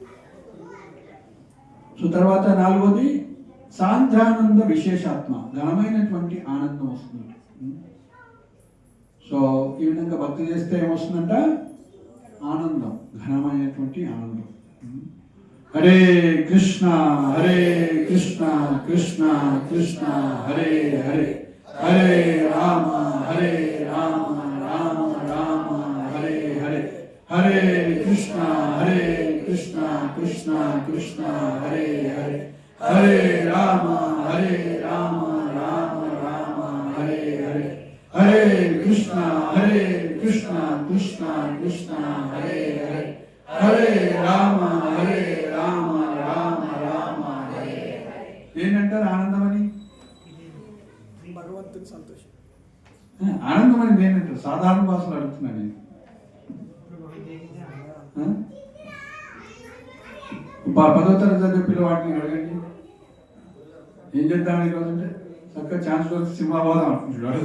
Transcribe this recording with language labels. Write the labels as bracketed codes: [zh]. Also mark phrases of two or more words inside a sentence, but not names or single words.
[te] సో తర్వాత 4వది [sa] సాంద్రానంద విశేషాత్మ, [te] ఘనమైనటువంటి ఆనందం వస్తుంది. సో ఈ విధంగా భక్తి చేస్తే ఏమొస్తుందంట, ఆనందం, ఘనమైనటువంటి ఆనందం. [sa] హరే కృష్ణ హరే కృష్ణ కృష్ణ కృష్ణ హరే హరే, హరే రామ హరే రామ రామ రామ హరే హరే, హరే కృష్ణ హరే కృష్ణ కృష్ణ కృష్ణ హరే హరే, హరే రామ హరే రామ రామ రామ హరే హరే, హరే కృష్ణ కృష్ణ కృష్ణ హరే హరే, హరే రామ రామ రామ హరే హరే. [te] ఏంటంటారు ఆనందం అని? భగవంతుని సంతోషం. ఆనందం అని ఏంటంటారు? సాధారణ భాషలో అడుగుతున్నాను నేను. 10వ తరగతి చదివే పిల్లవాడిని అడగండి, ఏం చేద్దామని ఈరోజు అంటే చక్కగా ఛాన్స్ వచ్చి సినిమా పోదాం అనుకుంటాడు.